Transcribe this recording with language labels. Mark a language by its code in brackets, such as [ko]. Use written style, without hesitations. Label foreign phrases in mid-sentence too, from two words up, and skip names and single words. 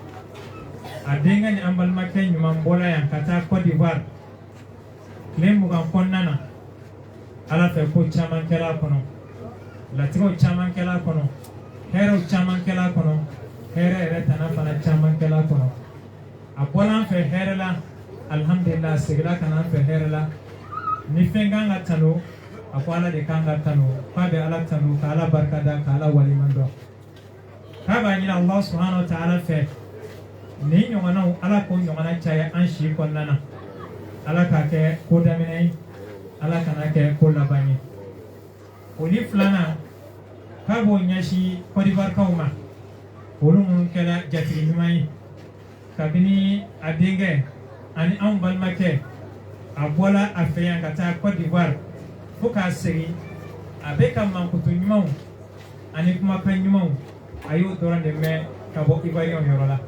[bm] A denkɛ ni an balimakɛ ɲuman bɔla yan ka taa Côte d'Ivoire tile 20 kɔnɔna na Ala fɛ ko caman kɛla a kɔnɔ, latigɛw caman kɛla a kɔnɔ, hɛrɛw caman kɛla a kɔnɔ, hɛrɛ yɛrɛ tana fana caman kɛla a kɔnɔ. A bɔla an fɛ hɛrɛ la alhamdulillah, a seginna ka na an fɛ hɛrɛ la. Ni fɛn kan ka tanu a ko Ala de kan ka tanu, k'a bɛ Ala tanu ka Ala barikada ka Ala walimadɔn. K'a b'a ɲini Allah [ar] سبحانه وتعالى [bm] fɛ ni ɲɔgɔnnaw Ala k'o ɲɔgɔnna caya an si kɔnɔna na. Ala k'a kɛ ko daminɛ ye, Ala kana kɛ ko laban ye. O ni filanan k'a b'o ɲɛsin Côte d'Ivoirekaw ma olu minnu kɛra jatigi ɲuman ye kabini a denkɛ ani anw balimakɛ a bɔla a fɛ yan ka taa Côte d'Ivoire fo k'a segin a bɛ ka mankutu ɲumanw ani kumakan ɲumanw a y'o dɔrɔn de mɛn ka bɔ Ivoiriyɛnw yɔrɔ la.